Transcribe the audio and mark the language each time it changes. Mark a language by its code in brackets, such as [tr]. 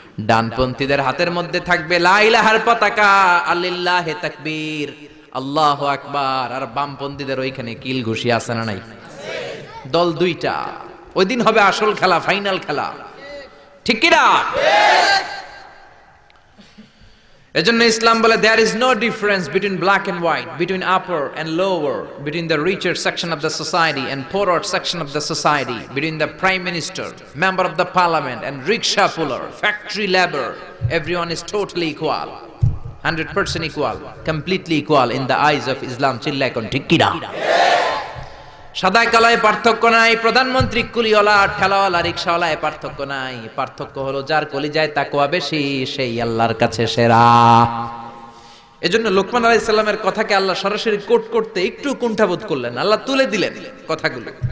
[bn] ডানপন্থীদের হাতের মধ্যে থাকবে লা ইলাহার পতাকা, আল্লিল্লাহি তাকবীর, আল্লাহু আকবার। আর বামপন্থীদের ওইখানে কিল ঘুষি আছে না নাই? দল দুইটা। ওই দিন হবে আসল খেলা, ফাইনাল খেলা, ঠিক কি না? এজন্য ইসলাম বলে [en] there is no difference between black and white, between upper and lower, between the richer section of the society and poorer section of the society, between the prime minister, member of the parliament and rickshaw puller, factory labor. Everyone is totally equal, 100% equal, completely equal in the eyes of Islam. [bn] চিল্লা এখন ঠিক কি না? সাদা কালায় পার্থক্য নাই, প্রধানমন্ত্রী কুলিওয়ালা ঠেলাওয়ালা রিকশাওয়ালায় পার্থক্য নাই। পার্থক্য হলো যার কলিজায় তাকওয়া বেশি সেই আল্লাহর কাছে সেরা। এজন্য লোকমান আলাইহিস সালামের কথাকে আল্লাহ সরাসরি কোট করতে একটু কুণ্ঠাবোধ করলেন, আল্লাহ তুলে দিলেন কথাগুলো।